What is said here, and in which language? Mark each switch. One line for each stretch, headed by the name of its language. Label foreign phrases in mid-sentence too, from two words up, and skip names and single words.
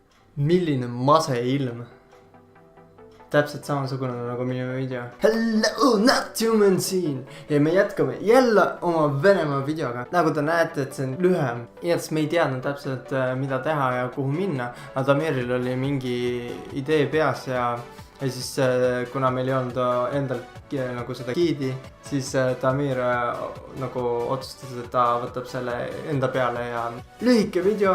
Estonian: Milline mase ilm. Täpselt samasugune nagu minu video. Hello, not human siin. Ja me jätkame jälle oma Venemaa videoga. Nagu te näete, et see on lühem. Igatahes me ei teadnud täpselt mida teha ja kuhu minna. Aga Damiril oli mingi idee peas ja siis kuna meil ei olnud endal nagu seda giidi, siis Damir nagu otsustas, et ta võtab selle enda peale ja lühike video.